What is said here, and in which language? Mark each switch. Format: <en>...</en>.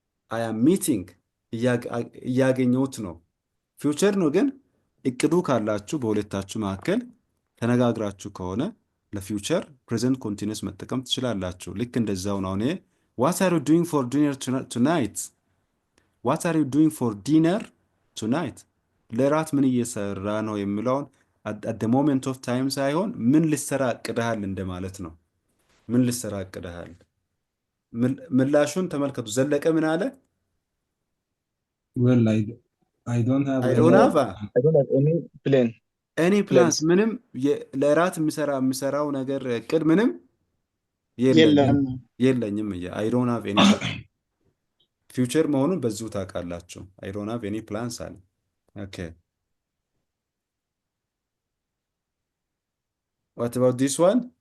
<en>I am meeting</en> <am>እያገኘሁት ነው። ፊውቸር ነው ግን እቅዱ ካላችሁ በሁለታችሁ መካከል ተነጋግራችሁ ከሆነ ለፊውቸር ፕሬዘንት ኮንቲኒየስ መጠቀም ትችላላችሁ። ልክ እንደዛው ነው። እኔ</am> <en>what are you doing for dinner tonight? What are you doing for dinner tonight?</en> <am>ለራት ምን እየሰራ ነው የሚለውን</am> <en>at the moment of time</en> <am>ሳይሆን ምን ልሰራ እቅድሃል እንደማለት ነው። ምን ልሰራ እቅድሃል? ምላሹን ተመልከቱ። ዘለቀ ምን አለ?</am> <en>Well, I don't have I don't have I don't have any plan. any plans.</en> <am>ምንም ለራት የምሰራው ነገር እቅድ ምንም የለኝም።</am> <en>I don't have any plan.</en> <am>ፊውቸር መሆኑን በዚሁ ታውቃላችሁ።</am> <en>I don't have any plans</en> <am>አለ። ኦኬ</am> <en>what about this one?</en>